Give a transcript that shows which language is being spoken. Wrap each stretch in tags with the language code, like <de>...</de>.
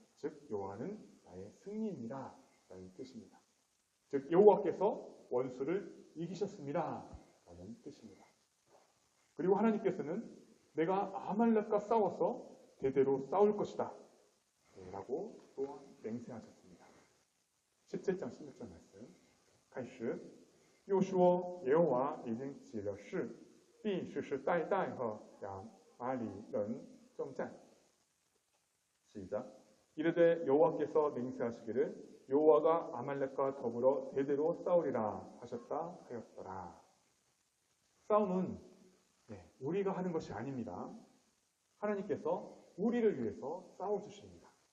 <ko>즉 여호와는 나의 승리입니다 라는 뜻입니다. 즉 여호와께서 원수를 이기셨습니다 라는 뜻입니다. 그리고 하나님께서는 내가 아말렉과 싸워서 대대로 싸울 것이다 라고 또한 맹세하셨습니다. 17장 16절 말씀</ko> <zh>开始又说耶和华已经起了誓必世世代代和亚玛力人征战 시작.</zh> <ko>이르되 여호와께서 맹세하시기를 여호와가 아말렉과 더불어 대대로 싸우리라 하셨다 하였더라. 싸움은 우리가 하는 것이 아닙니다. 하나님께서 우리를 위해서 싸워주십니다.</ko>